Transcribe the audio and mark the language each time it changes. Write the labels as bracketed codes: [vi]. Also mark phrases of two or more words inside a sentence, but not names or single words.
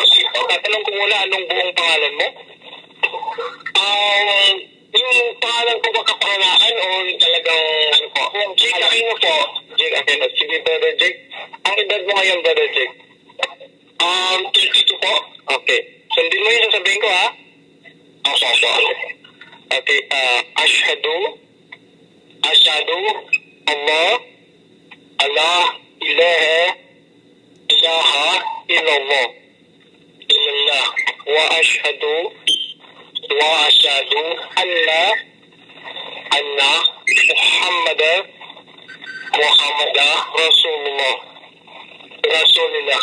[tl] Tatanong ko muna, anong buong pangalan mo? Yung pangalan ko ba kapangalaan o talagang ano po? Jake Aquino po. Jake Aquino. Sige, Brother Jake. Ang edad mo ngayon, Brother Jake? 32 po. Okay. Sundin mo yung sasabihin ko, ha? Okay. Okay. [ar] أشهد أن لا إله إلا الله وأشهد أن محمدا رسول الله.